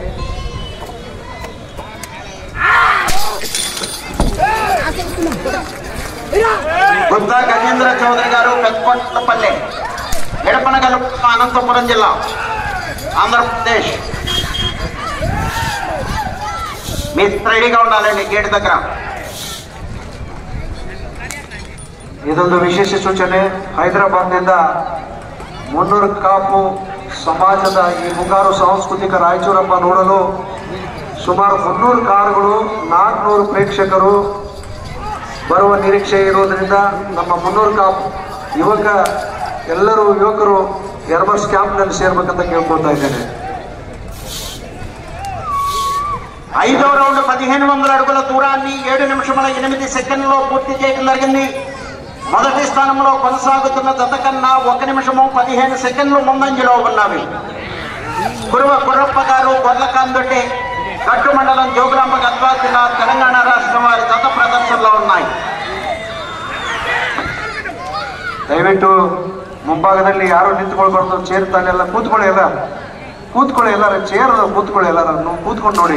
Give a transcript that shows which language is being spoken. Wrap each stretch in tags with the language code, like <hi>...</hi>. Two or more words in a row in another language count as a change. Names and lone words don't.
<te>గుత్తా గజేంద్ర చౌదరి గారు పెద్దపల్లి ఎడపనగల్ అనంతపురం జిల్లా ఆంధ్రప్రదేశ్. మీ రెడీగా ఉండాలండి గేట్ దగ్గర.</te> <kn>ಇದೊಂದು ವಿಶೇಷ ಸೂಚನೆ. ಹೈದರಾಬಾದ್ನಿಂದ ಮುನ್ನೂರು ಕಾಪು ಸಮಾಜದ ಈ ಮುಂಗಾರು ಸಾಂಸ್ಕೃತಿಕ ರಾಯಚೂರು ಹಬ್ಬ ನೋಡಲು ಸುಮಾರು 300 ಕಾರುಗಳು 400 ಪ್ರೇಕ್ಷಕರು ಬರುವ ನಿರೀಕ್ಷೆ ಇರುವುದರಿಂದ ನಮ್ಮ ಮುನ್ನೂರು ಕಾಪು ಯುವಕರು ಎರ್ಬರ್ಸ್ ಕ್ಯಾಂಪ್ನಲ್ಲಿ ಸೇರ್ಬೇಕಂತ ಕೇಳ್ಕೊಳ್ತಾ ಇದ್ದೇನೆ.</kn> <te>5వ రౌండ్ 1500 అడుగుల దూరాన్ని 7 నిమిషముల 8 సెకండ్లో పూర్తి చేయడం జరిగింది. మొదటి స్థానంలో కొనసాగుతున్న జత కన్నా 1 నిమిషము 15 సెకండ్లు ముందంజలో ఉన్నవి. గుర్రప్ప గారు గొల్లకాందొడ్డి గట్టు మండలం జోగులాంబ గద్వాల జిల్లా తెలంగాణ రాష్ట్రం వారి జత ప్రదర్శనలో ఉన్నాయి.</te> <kn>ದಯವಿಟ್ಟು ಮುಂಭಾಗದಲ್ಲಿ ಯಾರು ನಿಂತ್ಕೊಳ್ಬಾರ್ದು. ಚೇರ್ ತಾನೆಲ್ಲ ಕೂತ್ಕೊಳ್ಳಿ, ಎಲ್ಲರೂ ಚೇರ್ ಕೂತ್ಕೊಳ್ಳಿ, ಎಲ್ಲರೂ ಕೂತ್ಕೊಂಡು ನೋಡಿ.</kn>